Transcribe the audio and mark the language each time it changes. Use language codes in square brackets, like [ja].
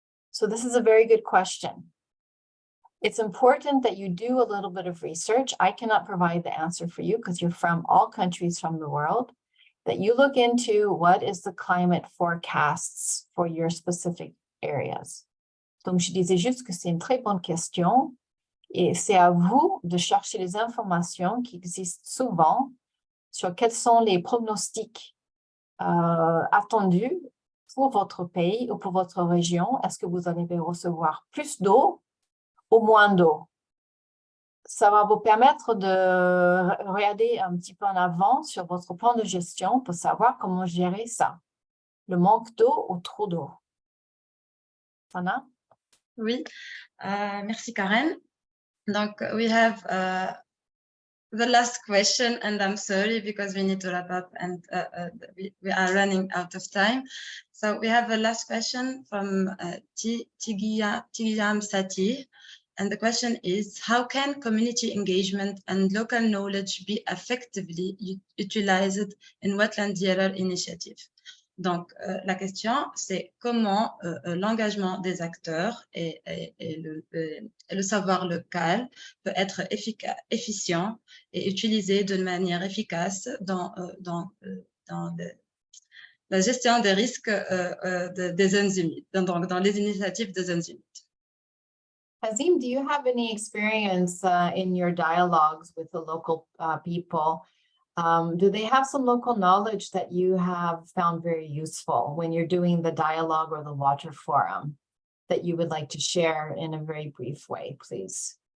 [en] So this is a very good question. It's important that you do a little bit of research. I cannot provide the answer for you because you're from all countries from the world, that you look into what is the climate forecasts for your specific areas. [fr] Donc, je disais juste que c'est une très bonne question et c'est à vous de chercher les informations qui existent souvent sur quels sont les pronostics attendus pour votre pays ou pour votre région. Est-ce que vous allez recevoir plus d'eau ou moins d'eau? Ça va vous permettre de regarder un petit peu en avant sur votre plan de gestion pour savoir comment gérer ça. Le manque d'eau ou trop d'eau. Anna? Oui, merci Karen. [en] Donc, we have the last question, and I'm sorry because we need to wrap up and we are running out of time. So we have a last question from Tigiyam Sati. And the question is, how can community engagement and local knowledge be effectively utilized in Wetland DRR initiative? [fr] Donc, la question, c'est comment l'engagement des acteurs et le savoir local peut être efficient et utilisé de manière efficace dans la gestion des risques des zones humides, dans les initiatives des zones humides. [en] Hazim, do you have any experience in your dialogues with the local people? Do they have some local knowledge that you have found very useful when you're doing the dialogue or the water forum that you would like to share in a very brief way, please?